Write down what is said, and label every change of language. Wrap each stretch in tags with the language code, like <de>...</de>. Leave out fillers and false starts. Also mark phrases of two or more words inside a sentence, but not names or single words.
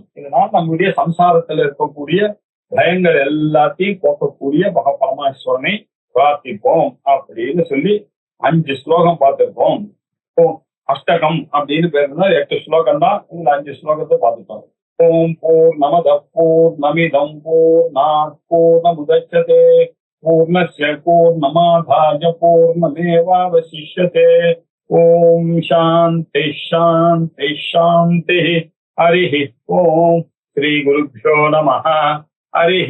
<ta>இதனால் நம்முடைய சம்சாரத்தில் இருக்கக்கூடிய பயங்கள் எல்லாத்தையும் போக்கக்கூடிய பரமேஸ்வரனை பிரார்த்திப்போம் அப்படின்னு சொல்லி 5 ஸ்லோகம் பார்த்திருக்கோம். அஷ்டகம் அப்படின்னு பேருந்தா 8 ஸ்லோகம் தான். இந்த 5 ஸ்லோகத்தை பார்த்துட்டோம்.</ta> <sa>ॐ पूर्णमद पूर्णमिदं पूर्णात् पूर्णमुदच्यते पूर्णस्य पूर्णमादाय पूर्णमेवावशिष्यते. ॐ शान्ति शान्ति शान्ति. हरिः ॐ। श्री गुरुभ्यो नमः.</sa>